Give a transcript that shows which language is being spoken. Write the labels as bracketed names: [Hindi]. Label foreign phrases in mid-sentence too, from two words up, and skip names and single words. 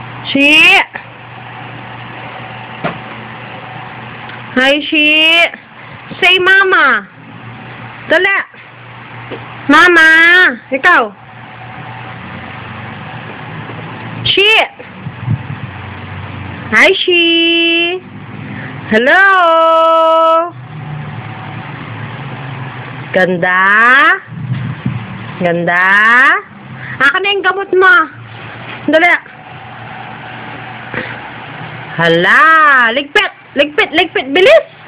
[Filipino] Shi! Hi, Shi! Say mama! Dali! Mama! Ikaw! Shi! Hi, Shi! Hello! Ganda? Ganda? Akin na yung gamot mo. Dali. Hala! Ligpit! Ligpit! Ligpit! Bilis!